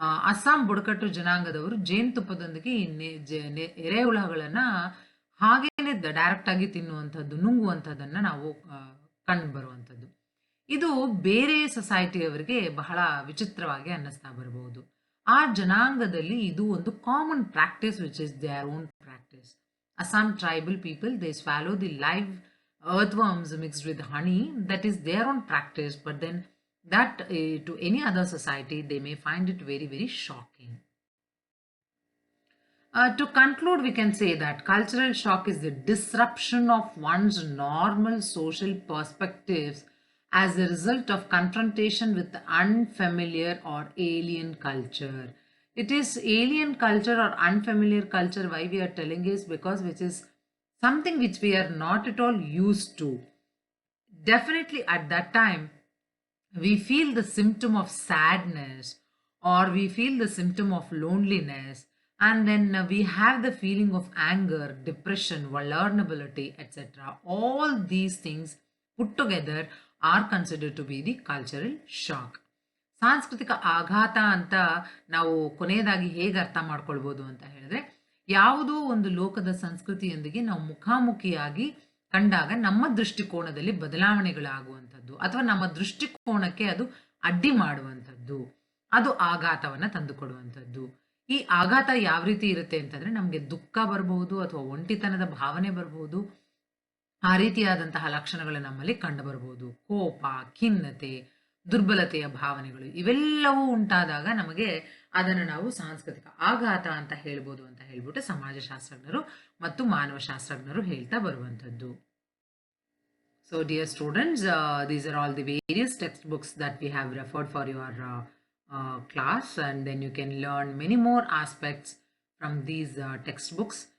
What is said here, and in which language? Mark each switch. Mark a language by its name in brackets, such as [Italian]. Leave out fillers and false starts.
[Kannada] ಅಸ್ಸಾಂ ಬುಡಕಟ್ಟು ಜನಾಂಗದವರು ಜೇನುತುಪ್ಪದೊಂದಿಗೆ ಎರೆಹುಳಗಳನ್ನ ಹಾಗೇನೆ ಡೈರೆಕ್ಟ್ ಆಗಿ ತಿನ್ನುವಂಥದ್ದು, ನುಂಗುವಂಥದ್ದನ್ನ ನಾವು ಕಂಡು ಬರುವಂಥದ್ದು. ಇದು ಬೇರೆ ಸೊಸೈಟಿಯವರಿಗೆ ಬಹಳ ವಿಚಿತ್ರವಾಗಿ ಅನ್ನಿಸ್ತಾ ಬರಬಹುದು. ಆ ಜನಾಂಗದಲ್ಲಿ ಇದು ಒಂದು [English] Common practice which is their own practice. Assam tribal people, they swallow the live earthworms mixed with honey. That is their own practice, but then that to any other society they may find it very, very shocking. To conclude, we can say that cultural shock is the disruption of one's normal social perspectives as a result of confrontation with the unfamiliar or alien culture. It is alien culture or unfamiliar culture, why we are telling is because which is something which we are not at all used to. Definitely at that time, we feel the symptom of sadness or we feel the symptom of loneliness, and then we have the feeling of anger, depression, vulnerability, etc. All these things put together are considered to be the cultural shock. [Kannada] ಸಾಂಸ್ಕೃತಿಕ ಆಘಾತ ಅಂತ ನಾವು ಕೊನೆಯದಾಗಿ ಹೇಗೆ ಅರ್ಥ ಮಾಡ್ಕೊಳ್ಬೋದು ಅಂತ ಹೇಳಿದ್ರೆ, ಯಾವುದೋ ಒಂದು ಲೋಕದ ಸಂಸ್ಕೃತಿಯೊಂದಿಗೆ ನಾವು ಮುಖಾಮುಖಿಯಾಗಿ ಕಂಡಾಗ ನಮ್ಮ ದೃಷ್ಟಿಕೋನದಲ್ಲಿ ಬದಲಾವಣೆಗಳಾಗುವಂಥದ್ದು ಅಥವಾ ನಮ್ಮ ದೃಷ್ಟಿಕೋನಕ್ಕೆ ಅದು ಅಡ್ಡಿ ಮಾಡುವಂಥದ್ದು, ಅದು ಆಘಾತವನ್ನ ತಂದುಕೊಡುವಂಥದ್ದು. ಈ ಆಘಾತ ಯಾವ ರೀತಿ ಇರುತ್ತೆ ಅಂತಂದ್ರೆ, ನಮಗೆ ದುಃಖ ಬರಬಹುದು ಅಥವಾ ಒಂಟಿತನದ ಭಾವನೆ ಬರಬಹುದು. ಆ ರೀತಿಯಾದಂತಹ ಲಕ್ಷಣಗಳು ನಮ್ಮಲ್ಲಿ ಕಂಡು ಬರಬಹುದು. ಕೋಪ, ಖಿನ್ನತೆ, ದುರ್ಬಲತೆಯ ಭಾವನೆಗಳು ಇವೆಲ್ಲವೂ ಉಂಟಾದಾಗ ನಮಗೆ ಅದನ್ನು ನಾವು ಸಾಂಸ್ಕೃತಿಕ ಆಘಾತ ಅಂತ ಹೇಳ್ಬೋದು ಅಂತ ಹೇಳ್ಬಿಟ್ಟು ಸಮಾಜಶಾಸ್ತ್ರಜ್ಞರು ಮತ್ತು ಮಾನವಶಾಸ್ತ್ರಜ್ಞರು ಹೇಳ್ತಾ ಬರುವಂಥದ್ದು. [English] So dear students, these are all the various textbooks that we have referred for your class, and then you can learn many more aspects from these textbooks.